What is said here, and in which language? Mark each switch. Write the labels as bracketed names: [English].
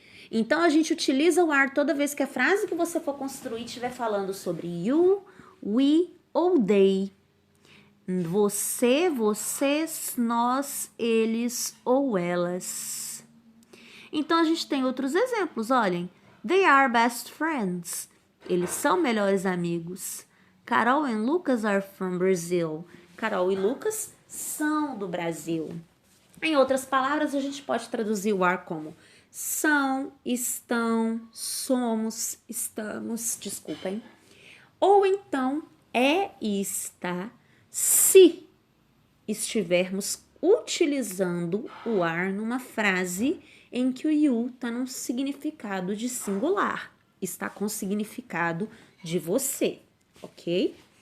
[Portuguese] Então, a gente utiliza o are toda vez que a frase que você for construir estiver falando sobre you, we ou they. Você, vocês, nós, eles ou elas. Então, a gente tem outros exemplos, olhem. [English] They are best friends. [Portuguese] Eles são melhores amigos. [English] Carol and Lucas are from Brazil. [Portuguese] Carol e Lucas são do Brasil. Em outras palavras, a gente pode traduzir o are como são, estão, somos, estamos, desculpem. Ou então, é e está, se estivermos utilizando o are numa frase em que o you está num significado de singular, está com significado de você, ok?